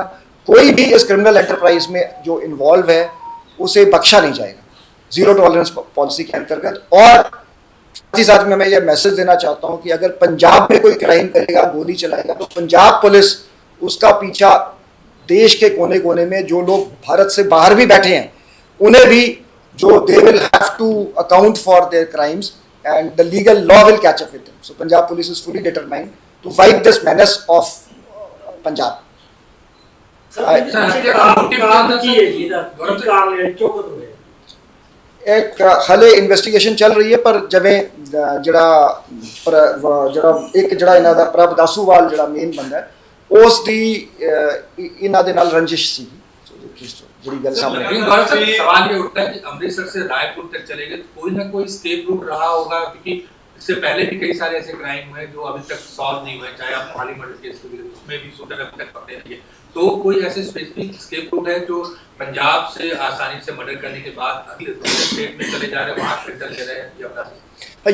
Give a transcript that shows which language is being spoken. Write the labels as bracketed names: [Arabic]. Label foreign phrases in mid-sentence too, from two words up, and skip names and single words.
[Hindi] कोई भी इस [English] criminal enterprise [Hindi] में जो इन्वॉल्व है उसे बख्शा नहीं जाएगा [English] zero tolerance policy [Hindi] के अंतर्गत। और साथ ही साथ में मैं ये मैसेज देना चाहता हूँ कि अगर पंजाब में कोई क्राइम करेगा, गोली चलाएगा, तो पंजाब पुलिस उसका पीछा देश के कोने कोने में जो लोग भारत से बाहर भी बैठे हैं उन्हें भी, जो [English] they will have to account for their crimes and the legal law will catch up with them. So Punjab Police is fully determined to fight this menace of Punjab. [Punjabi] ਇੱਕ ਹਾਲੇ ਇਨਵੈਸਟੀਗੇਸ਼ਨ ਚੱਲ ਰਹੀ ਹੈ, ਪਰ ਜਿਵੇਂ ਜਿਹੜਾ ਇਨ੍ਹਾਂ ਦਾ ਪ੍ਰਭਦਾਸੂਵਾਲ ਜਿਹੜਾ ਮੇਨ ਬੰਦਾ ਹੈ ਉਸ ਦੀ ਇਨ੍ਹਾਂ ਦੇ ਨਾਲ ਰੰਜਿਸ਼ ਸੀ ਬੜੀ ਗੱਲ ਸਾਹਮਣੇ। [Hindi] सवाल ये उठता है कि अमृतसर से रायपुर तक चलेंगे तो कोई ना कोई [English] escape route [Hindi] रहा होगा, क्योंकि इससे पहले भी कई सारे ऐसे क्राइम हुए जो अभी तक सॉल्व नहीं हुए, चाहे आप मॉली [English] murder case [Hindi] को भी उसमें भी शूटर अभी तक पकड़े नहीं। तो कोई ऐसे [English] specific escape route [Hindi] है जो पंजाब से आसानी से मर्डर करने के बाद अगले दूसरे स्टेट में चले जा रहे हैं, वहां फिल्टर ले रहे हैं या